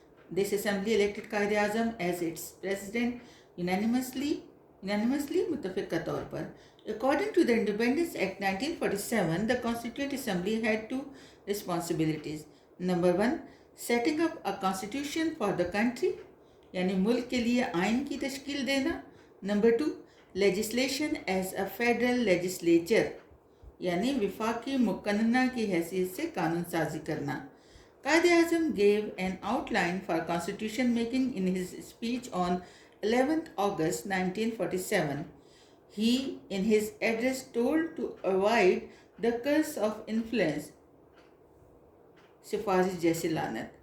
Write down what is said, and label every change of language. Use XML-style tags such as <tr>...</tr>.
<en>This assembly elected Quaid-e-Azam as its president unanimously</en> <hi>मुत्तफ़िक़ तौर पर.</hi> <en>According to the Independence Act 1947, the Constituent Assembly had 2 responsibilities. Number 1, setting up a constitution for the country,</en> <hi>यानी मुल्क के लिए आइन की तश्कील देना.</hi> <en>Number 2, legislation as a federal legislature,</en> <hi>यानी विफाकी मुक़न्ना की हैसियत से कानून साजी करना.</hi> <en>Quaid-e-Azam gave an outline for constitution making in his speech on 11th August 1947. He, in his address, told to avoid the curse of influence.</en> <hi>सिफारिश जैसी लानत.</hi>